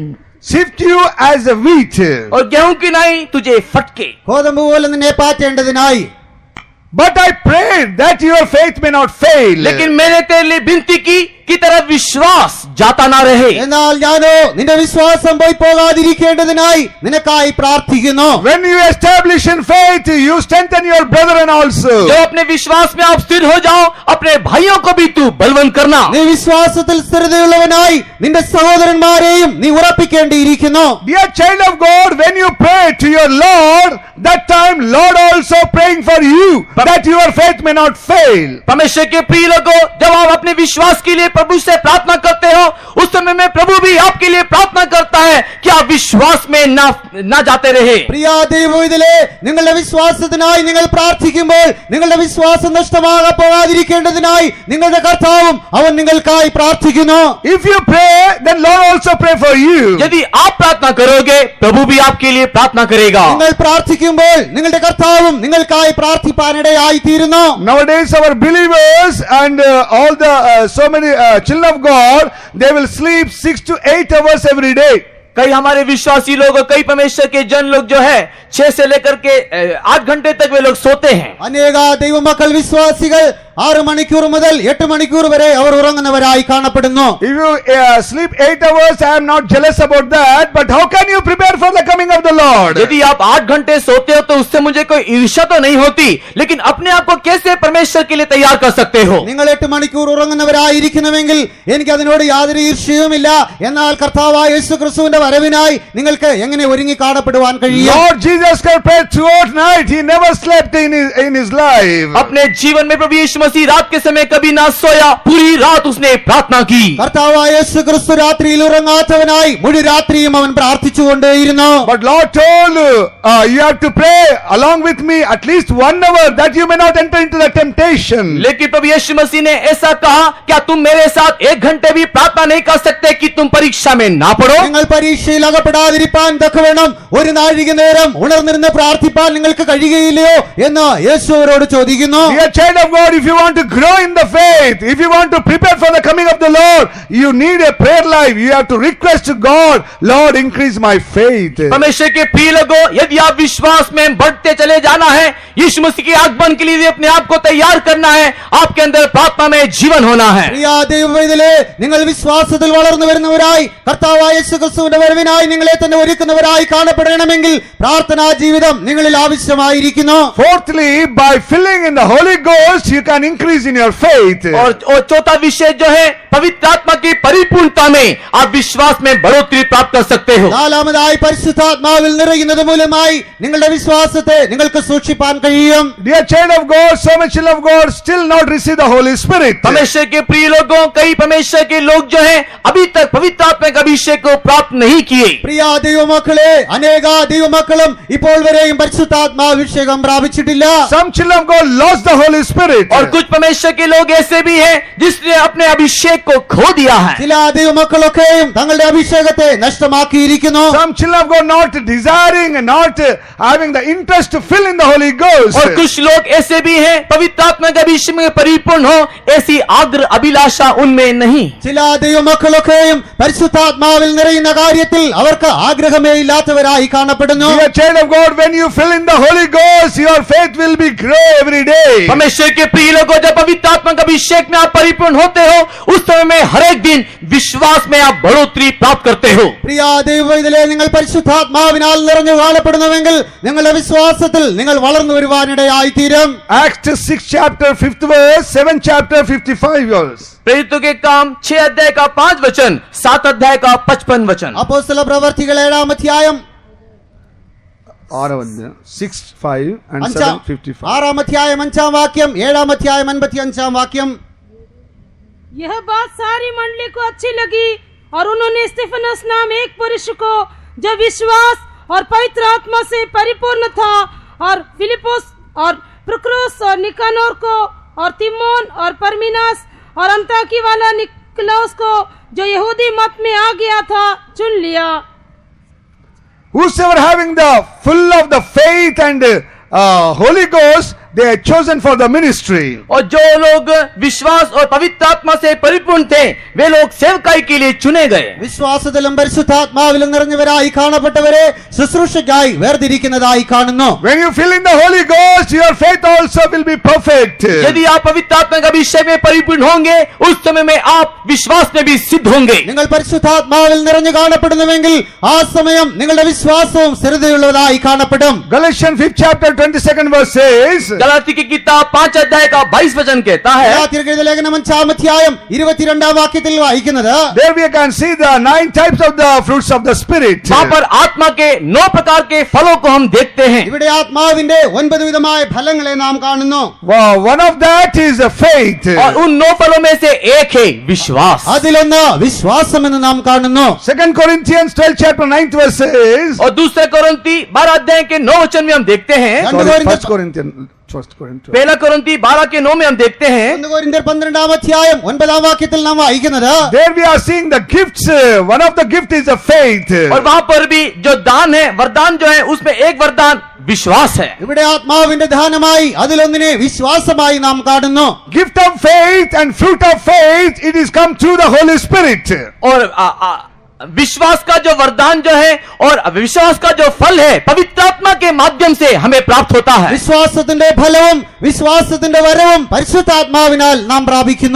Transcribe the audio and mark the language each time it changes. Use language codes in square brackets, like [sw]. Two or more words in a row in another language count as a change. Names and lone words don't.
[en] Sift you as a wheat. [hi] और गेहूं की नाई तुझे फटके. [ml] ഗോതമ്പ് പോലെ നിന്നെ പാറ്റേണ്ടതിനായി. [en] But I prayed that your faith may not fail. [hi] लेकिन मैंने तेरे लिए विनती की की तरह विश्वास जाता ना रहे। [ml] എന്നാൽ ഞാനോ നിന്റെ വിശ്വാസം പോയി പോകാതിരിക്കേണ്ടതിനായി നിനക്കായി പ്രാർത്ഥിക്കുന്നു. [en] When you establish in faith, you strengthen your brethren also. [hi] जब अपने विश्वास में आप स्थिर हो जाओ, अपने भाइयों को भी तू बलवंत करना। [ml] നീ വിശ്വാസത്തിൽ സ്ഥിരതയുള്ളവനായി നിന്റെ സഹോദരന്മാരെയും നീ ഉറപ്പിക്കേണ്ടിയിരിക്കുന്നു. [en] Dear child of God, when you pray to your Lord, that time Lord also praying for you, that your faith may not fail. [hi] परमेश्वर के प्रिय लोगों, जब आप अपने विश्वास के लिए प्रभु से प्रार्थना करते हो, उस समय में प्रभु भी आपके लिए प्रार्थना करता है कि आप विश्वास में ना जाते रहे। [ml] പ്രിയ ദൈവവിധലേ, നിങ്ങളുടെ വിശ്വാസത്തിനായി നിങ്ങൾ പ്രാർത്ഥിക്കുമ്പോൾ നിങ്ങളുടെ വിശ്വാസം നഷ്ടമാകാൻ പോകാതിരിക്കേണ്ടതിനായി നിങ്ങളുടെ കർത്താവും അവൻ നിങ്ങൾക്കായി പ്രാർത്ഥിക്കുന്നു. [en] If you pray, then Lord also pray for you. [hi] यदि आप प्रार्थना करोगे, प्रभु भी आपके लिए प्रार्थना करेगा। [ml] നിങ്ങൾ പ്രാർത്ഥിക്കുമ്പോൾ നിങ്ങളുടെ കർത്താവും നിങ്ങൾക്കായി പ്രാർത്ഥിപ്പാനിടയായി തീരുന്നു. [en] Nowadays our believers and all the so many children of God, they will sleep 6 to 8 hours every day. [hi] कई हमारे विश्वासी लोग और कई परमेश्वर के जन लोग जो है 6 से लेकर के 8 घंटे तक वे लोग सोते हैं। [ml] അനേക ദൈവമക്കൾ വിശ്വാസികൾ 6 മണിക്കൂർ മുതൽ 8 മണിക്കൂർ വരെ അവർ ഉറങ്ങുന്നവരായി കാണപ്പെടുന്നു. [en] If you sleep 8 hours, I am not jealous about that, but how can you prepare for the coming of the Lord? [hi] यदि आप 8 घंटे सोते हो तो उससे मुझे कोई ईर्ष्या तो नहीं होती, लेकिन अपने आप को कैसे परमेश्वर के लिए तैयार कर सकते हो? [ml] നിങ്ങൾ 8 മണിക്കൂർ ഉറങ്ങുന്നവരായിരിക്കുന്നുവെങ്കിൽ എനിക്ക് അതിനോട് യാതൊരു ഈർഷ്യയുമില്ല. എന്നാൽ കർത്താവായ യേശുക്രിസ്തുവിന്റെ വരവിനായി നിങ്ങൾക്ക് എങ്ങനെ ഒരുങ്ങി കാണപ്പെടുവാൻ കഴിയും? [en] Lord Jesus Christ prayed throughout night. He never slept in his life. [hi] अपने जीवन में प्रभु यीशु मसीह रात के समय कभी ना सोया, पूरी रात उसने प्रार्थना की। [ml] കർത്താവായ യേശുക്രിസ്തു രാത്രിയിൽ ഉറങ്ങാത്തവനായി മുഴു രാത്രിയും അവൻ പ്രാർത്ഥിച്ചുകൊണ്ടേയിരുന്നു. [en] But Lord told you have to pray along with me at least 1 hour that you may not enter into the temptation. [hi] लेकिन प्रभु यीशु मसीह ने ऐसा कहा, क्या तुम मेरे साथ 1 घंटे भी प्रार्थना नहीं कर सकते कि तुम परीक्षा में ना पड़ो? [ml] നിങ്ങൾ പരീക്ഷയിൽ അകപ്പെടാതിരിപ്പാൻ തക്കവണ്ണം ഒരു നാഴിക നേരം ഉണർന്നിരുന്ന് പ്രാർത്ഥിപ്പാൻ നിങ്ങൾക്ക് കഴിയുകയില്ലയോ എന്ന് യേശു അവരോട് ചോദിക്കുന്നു. [en] Dear child of God, if you want to grow in the faith, if you want to prepare for the coming of the Lord, you need a prayer life. You have to request to God, Lord, increase my faith. [hi] परमेश्वर के प्रिय लोगों, यदि आप विश्वास में बढ़ते चले जाना है, यीशु मसीह के आगमन के लिए अपने आप को तैयार करना है, आपके अंदर प्रार्थना में जीवन होना है। [ml] പ്രിയ ദൈവവേദലേ, നിങ്ങൾ വിശ്വാസത്തിൽ വളർന്നു വരുന്നവരായി കർത്താവായ യേശുക്രിസ്തുവിന്റെ വരവിനായി നിങ്ങളെ തന്നെ ഒരുക്കുന്നവരായി കാണപ്പെടണമെങ്കിൽ പ്രാർത്ഥനാ ജീവിതം നിങ്ങളിൽ ആവശ്യമായിരിക്കുന്നു. [en] Fourthly, by filling in the Holy Ghost, you can increase in your faith. [hi] और चौथा विषय जो है, पवित्र आत्मा की परिपूर्णता में आप विश्वास में बढ़ोतरी प्राप्त कर सकते हो। [ml] നാലാമതായി പരിശുദ്ധാത്മാവിൽ നിറയുന്നത് മൂലമായി നിങ്ങളുടെ വിശ്വാസത്തെ നിങ്ങൾക്ക് സൂക്ഷിപ്പാൻ കഴിയും. [en] Dear child of God, so much children of God still not receive the Holy Spirit. [hi] परमेश्वर के प्रिय लोगों, कई परमेश्वर के लोग जो हैं अभी तक पवित्र आत्मा के अभिषेक को प्राप्त नहीं किए। [ml] പ്രിയ ദൈവമക്കളെ, അനേക ദൈവമക്കളും ഇപ്പോൾ വരെയും പരിശുദ്ധാത്മാഭിഷേകം പ്രാപിച്ചിട്ടില്ല. [en] Some children of God lost the Holy Spirit. [hi] और कुछ परमेश्वर के लोग ऐसे भी हैं जिसने अपने अभिषेक को खो दिया है। [ml] ചില ദൈവമക്കളൊക്കെയും തങ്ങളുടെ അഭിഷേകത്തെ നഷ്ടമാക്കിയിരിക്കുന്നു. [en] Some children of God not desiring and not having the interest to fill in the Holy Ghost. [hi] और कुछ लोग ऐसे भी हैं पवित्र आत्मा के अभिषेक में परिपूर्ण हो, ऐसी आग्रह अभिलाषा उनमें नहीं। [ml] ചില ദൈവമക്കളൊക്കെയും പരിശുദ്ധാത്മാവിൽ നിറയുന്ന കാര്യത്തിൽ അവർക്ക് ആഗ്രഹമേ ഇല്ലാത്തവരായി കാണപ്പെടുന്നു. [en] Dear child of God, when you fill in the Holy Ghost, your faith will be grow every day. [hi] परमेश्वर के प्रिय लोगों, जब पवित्र आत्मा के अभिषेक में आप परिपूर्ण होते हो, उस समय में हर एक दिन विश्वास में आप बढ़ोतरी प्राप्त करते हो। [ml] പ്രിയ ദൈവവേദലേ, നിങ്ങൾ പരിശുദ്ധാത്മാവിനാൽ നിറഞ്ഞു കാണപ്പെടുന്നുവെങ്കിൽ നിങ്ങളുടെ വിശ്വാസത്തിൽ നിങ്ങൾ വളർന്നു വരുവാനിടയായി തീരും. [en] Acts 6 chapter 5th verse, 7 chapter 55 verse. [hi] प्रेरितों के काम 6 अध्याय का 5 वचन, 7 अध्याय का 55 वचन। [ml] അപ്പോസ്തല പ്രവർത്തികൾ 7-ാം അധ്യായം [en] 6, 5 and 7, 55. [ml] 6-ാം അധ്യായം 5-ാം വാക്യം, 7-ാം അധ്യായം 55-ാം വാക്യം. [hi] यह बात सारी मंडली को अच्छी लगी और उन्होंने स्तिफनस नाम एक पुरुष को जो विश्वास और पवित्र आत्मा से परिपूर्ण था और फिलिपोस और प्रुक्रोस और निकानोर को और तिमोन और परमीनास और अंताकी वाला निकलौस को जो यहूदी मत में आ गया था चुन लिया. [en] Whosoever having the full of the faith and Holy Ghost they are chosen for the ministry. [hi] और जो लोग विश्वास और पवित्र आत्मा से परिपूर्ण थे वे लोग सेवकाई के लिए चुने गए. [ml] വിശ്വാസത്തിലും പരിശുദ്ധാത്മാവിലും നിറഞ്ഞവരായി കാണപ്പെട്ടവരെ ശുശ്രൂഷയ്ക്കായി വേർതിരിക്കുന്നതായി കാണുന്നു. [en] When you fill in the Holy Ghost, your faith also will be perfect. [hi] यदि आप पवित्र आत्मा का अभिषेक में परिपूर्ण होंगे उस समय में आप विश्वास में भी सिद्ध होंगे. [ml] നിങ്ങൾ പരിശുദ്ധാത്മാവിൽ നിറഞ്ഞു കാണപ്പെടുന്നുവെങ്കിൽ ആ സമയം നിങ്ങളുടെ വിശ്വാസവും സ്ഥിരതയുള്ളതായി കാണപ്പെടും. [en] Galatians 5th chapter 22nd verse says, [hi] गलाती की किताब 5 अध्याय का 22 वचन कहता है. [ml] ഗലാത്യർക്കെഴുതിയ ലേഖനം 5-ാം അധ്യായം 22-ാം വാക്യത്തിൽ വായിക്കുന്നത്, [en] there we can see the 9 types of the fruits of the Spirit. [hi] वहां पर आत्मा के 9 प्रकार के फलों को हम देखते हैं. [ml] ഇവിടെ ആത്മാവിന്റെ 9 വിധമായ ഫലങ്ങളെ നാം കാണുന്നു. [en] Wow, one of that is faith. [hi] और उन 9 फलों में से एक है विश्वास. [ml] അതിലൊന്ന് വിശ്വാസം എന്ന് നാം കാണുന്നു. [en] 2 Corinthians 12 chapter 9th verse says, [hi] और दूसरे कोरिन्ती 12 अध्याय के 9 वचन में हम देखते हैं. [en] sorry, 1 Corinthians [hi] 1 कोरिन्ती 12 के 9 में हम देखते हैं. [ml] 1 കൊരിന്ത്യർ 12-ാം അധ്യായം 9-ാം വാക്യത്തിൽ നാം വായിക്കുന്നത്, [en] there we are seeing the gifts. One of the gift is a faith. [hi] और वहां पर भी जो दान है वरदान जो है उसमें एक वरदान विश्वास है. [ml] ഇവിടെ ആത്മാവിന്റെ ദാനമായി അതിലൊന്നിനെ വിശ്വാസമായി നാം കാണുന്നു. [en] Gift of faith and fruit of faith, it is come through the Holy Spirit. [hi] और विश्वास का जो वरदान जो है और विश्वास का जो फल है पवित्र आत्मा के माध्यम से हमें प्राप्त होता है. [ml] വിശ്വാസത്തിന്റെ ഫലവും വിശ്വാസത്തിന്റെ വരവും പരിശുദ്ധാത്മാവിനാൽ നാം പ്രാപിക്കുന്നു.